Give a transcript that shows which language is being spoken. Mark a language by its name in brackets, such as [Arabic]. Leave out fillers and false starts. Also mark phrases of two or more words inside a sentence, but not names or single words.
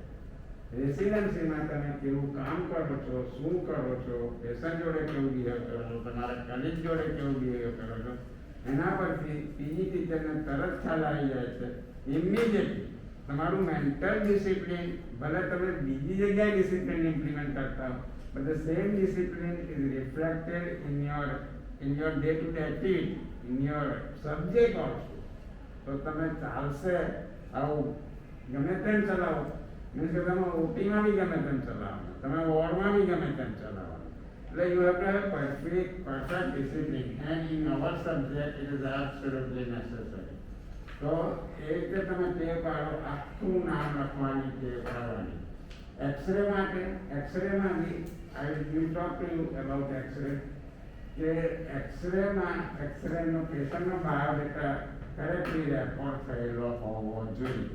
[Gujarati] રેસિડેન્સીમાં તમે કેવું કામ કરો છો, શું કરો છો, પેશન્ટ જોડે કેવું બિહેવ કરો છો, તમારા કલીગ જોડે કેવું બિહેવ કરો છો, એના પરથી પીજી ટીચરને તરત ખ્યાલ આવી જાય છે. ઇમિડિયેટલી તમારું [English] mental discipline, [Gujarati] ભલે તમે બીજી જગ્યાએ [English] discipline implement [Gujarati] કરતા હો, [English] but the same discipline is reflected in your day-to-day activity, in your subject also. [Gujarati] તો તમે ચાલશે આવું ગમે તેમ ચલાવો, મીન્સ કે તમે ઓટીમાં બી ગમે તેમ ચલાવવાનું, તમે વોર્ડમાં બી ગમે તેમ ચલાવવાનું. એટલે [English] you have to have perfect discipline and in our subject it is absolutely necessary. [Gujarati] તો એ રીતે તમે ટેવ પાડો, આખું નામ લખવાની ટેવ પાડવાની. એક્સરે માટે, એક્સરેમાં બી [English] I will talk to you about X-ray, [Gujarati] કે એક્સરેમાં એક્સરેનો પેશન્ટનો બાયોડેટા [English] correctly record [Gujarati] થયેલો હોવો જોઈએ.